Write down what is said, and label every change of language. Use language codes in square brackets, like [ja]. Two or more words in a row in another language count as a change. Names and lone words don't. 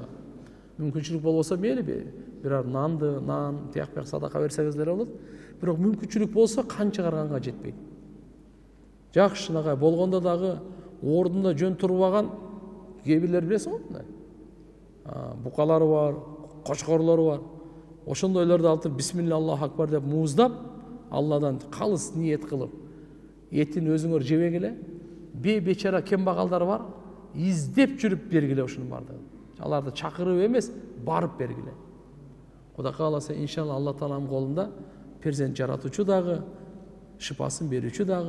[ky] Мүмкүнчүлүк болбосо мейли бирар нан, тияк садака берсеңиз деле болот. Бирок мүмкүнчүлүк болсо кан чыгарганга жетпейт. Жакшынакай болгондо дагы ордунда жөн турбаган кээ бирлер билесиң го мындай. Букалары бар, кочкорлору бар. ошондойлорду алып [ar] بسم الله الله أكبر [ky] деп мууздап, Алладан калыс ниет кылып, этин өзүңөр жебегиле, бечара кембагалдар бар, издеп жүрүп бергиле ушунун бардыгын. Аларды чакырып эмес, барып бергиле. Кудай кааласа, иншалла Алла Тааланын колунда перзент жаратуучу дагы, шыпасын берүүчү дагы.